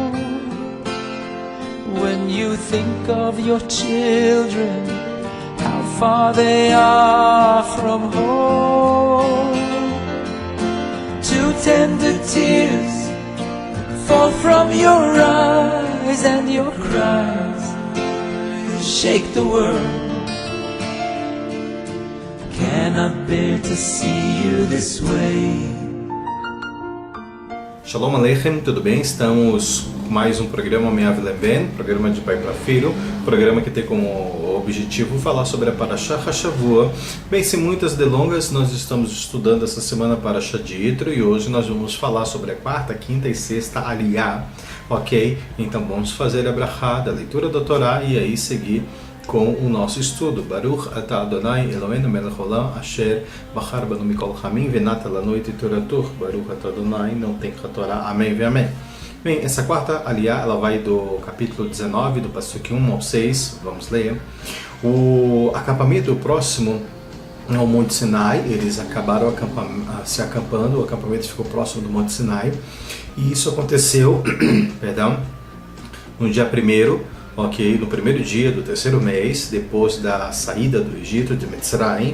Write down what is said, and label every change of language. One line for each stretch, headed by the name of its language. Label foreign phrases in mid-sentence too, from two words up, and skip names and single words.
English: When you think of your children, how far they are from home, two tender tears fall from your eyes, and your cries shake the world. Cannot bear to see you this way.
Hebrew: שלום עליכם,
Portuguese: tudo bem? Estamos com mais um programa Me'av Leven, programa de pai para filho, programa que tem como objetivo falar sobre a
Hebrew: פרשת השבוע.
Portuguese: Bem, sem muitas delongas, nós estamos estudando essa semana a Parashá de Yitro e hoje nós vamos falar sobre a quarta, quinta e sexta Aliyah, ok? Então vamos fazer a brachá da leitura da Torá e aí seguir com o nosso estudo.
Hebrew: ברוך אתה אדוני אלוהינו מלך העולם אשר בחר בנו מכל העמים ונתן לנו את תורתו. ברוך אתה אדוני
Portuguese: não tem Torá. Amém e amém. Bem, essa quarta Aliyah, ela vai do capítulo 19, do pasuk 1 ao 6. Vamos ler. O acampamento próximo ao Monte Sinai, eles acabaram se acampando, o acampamento ficou próximo do Monte Sinai, e isso aconteceu no dia 1º, ok, no primeiro dia do terceiro mês, depois da saída do Egito, de Mitzrayim.